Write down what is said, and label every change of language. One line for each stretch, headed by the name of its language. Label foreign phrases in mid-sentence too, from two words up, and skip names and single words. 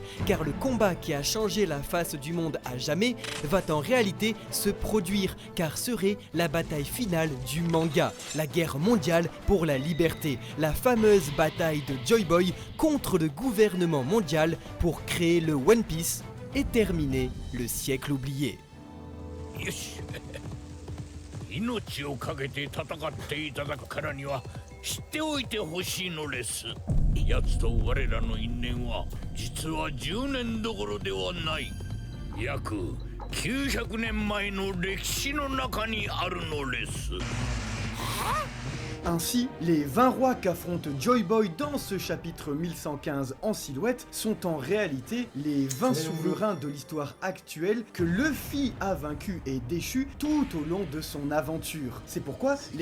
French: Car le combat qui a changé la face du monde à jamais va en réalité se produire, car serait la bataille finale du manga, la guerre mondiale pour la liberté. La fameuse bataille de Joy Boy contre le gouvernement mondial pour créer le One Piece et terminer le siècle oublié.
Japanese: よし命を懸けて戦っていただくからには知っておいてほしいのです。奴と我らの因縁は実は10年どころではない。約900年前の歴史の中にあるのです。
French: Ainsi, les 20 rois qu'affronte Joy Boy dans ce chapitre 1115 en silhouette sont en réalité les 20 souverains de l'histoire actuelle que Luffy a vaincu et déchu tout au long de son aventure. C'est pourquoi les